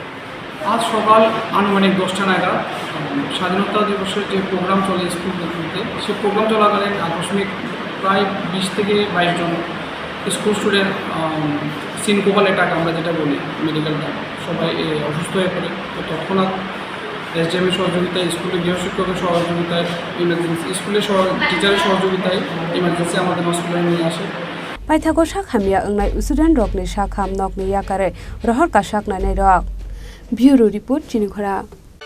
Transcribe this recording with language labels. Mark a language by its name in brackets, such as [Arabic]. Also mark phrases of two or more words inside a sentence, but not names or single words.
[Bangla] আজ সকাল আনুমানিক 10টা নাগাদ স্বাধীনতা দিবসের যে প্রোগ্রাম চলে স্কুলগুলোতে সেই প্রোগ্রাম চলাকালীন আকস্মিক প্রায় 20 থেকে 22 জন [English] school student syncopal attack [Bangla] আমরা যেটা বলি মেডিকেলটা সবাই অসুস্থ হয়ে পড়ে তো তৎক্ষণাৎ এসডিএমের সহযোগিতায় স্কুলের গৃহশিক্ষকের সহযোগিতায় ইমার্জেন্সি স্কুলের টিচারের সহযোগিতায় ইমার্জেন্সি আমাদের হসপিটালে নিয়ে আসে [Kok Borok] Paithago Hamya wngwi student rok ni sakham nok ni yakare rohor ka saknai rok [English] Bureau Report [Kok Borok] Chini Khorang